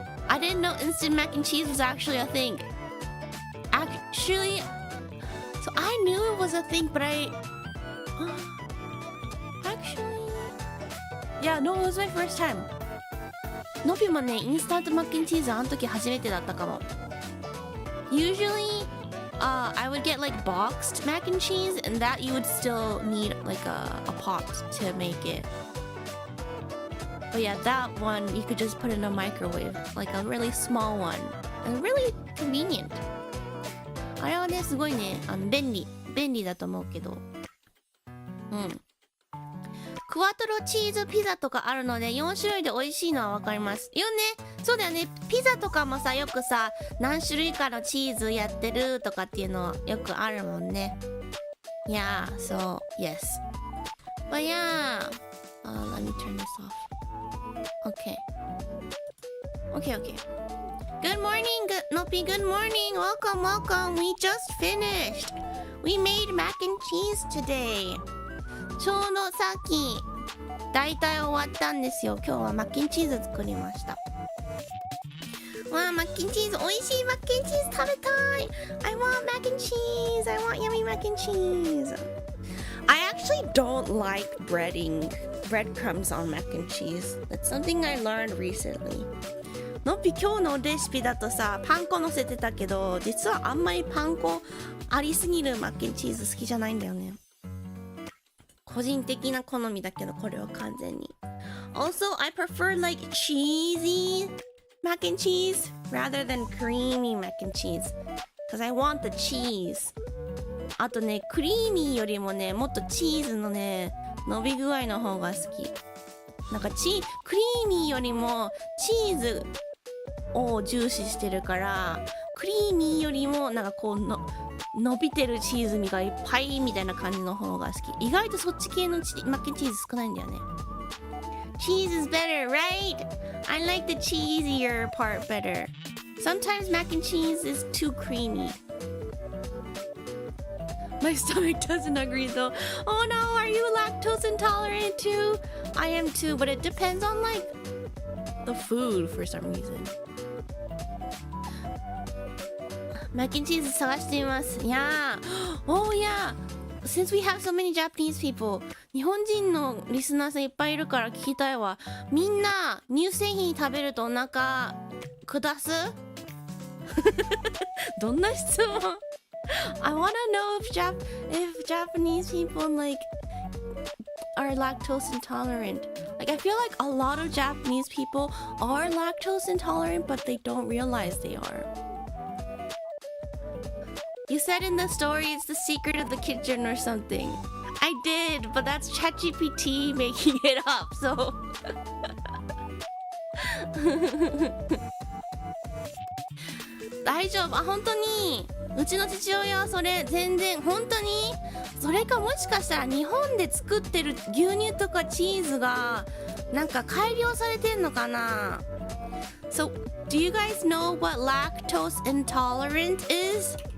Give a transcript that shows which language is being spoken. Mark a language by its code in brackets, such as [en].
[en] I didn't know instant mac and cheese was actually a thing. Actually, so I knew it was a thing, but actually, yeah, no, it was my first time. [ja] のびもね、インスタントマッケンチーズあの時初めてだったかも。 [en] Usually, I would get like boxed mac and cheese, and that you would still need like a pot to make it. But yeah, that one you could just put in a microwave, like a really small one, and really convenient. [ja] あれはね、すごいね、便利だと思うけど。うん。クワトロチーズピザとかあるので、4種類で美味しいのはわかります。よね、そうだよね。ピザとかもさ、よくさ、何種類かのチーズやってるとかっていうのよくあるもんね。 [en] Yeah, so, yes. But yeah, let me turn this off. Okay. Good morning, Noppy, good morning. Welcome. We just finished. We made mac and cheese today. [ja] ちょうどさっき大体終わったんですよ。今日はマッケンチーズ作りました。わあ、マッケンチーズ、美味しいマッケンチーズ食べたい。 [en] I want mac and cheese. I want yummy mac and cheese. I actually don't like breadcrumbs on mac and cheese. That's something I learned recently. [ja] のっぴ今日のレシピだとさ、パン粉乗せてたけど、実はあんまりパン粉ありすぎるマッケンチーズ好きじゃないんだよね。個人的な好みだけど、これは完全に。 [en] Also, I prefer like cheesy mac and cheese rather than creamy mac and cheese. Because I want the cheese. [ja] あとね、クリーミーよりもね、もっとチーズのね、伸び具合の方が好き。なんかクリーミーよりもチーズを重視してるから、クリーミーよりもなんかこう伸びてるチーズ味がいっぱいみたいな感じの方が好き。意外とそっち系のマッケンチーズ少ないんだよね。 [en] Cheese is better, right? I like the cheesier part better. Sometimes mac and cheese is too creamy. My stomach doesn't agree though. Oh no, are you lactose intolerant too? I am too, but it depends on like the food for some reason. [ja] マッキンチーズ探してみます。いやー、 [en] oh yeah, since we have so many Japanese people, [ja] 日本人のリスナーさんいっぱいいるから聞きたいわ。みんな乳製品食べるとお腹下すどんな質問 [en] I wanna know if Japanese people like are lactose intolerant. Like I feel like a lot of Japanese people are lactose intolerant, but they don't realize they are. You said in the story it's the secret of the kitchen or something. I did, but that's ChatGPT making it up, so [ja] 大丈夫。あ、本当にうちの父親はそれ全然本当にそれかもしかしたら日本で作ってる牛乳とかチーズがなんか改良されてんのかな。 [en] So, do you guys know what lactose intolerant is?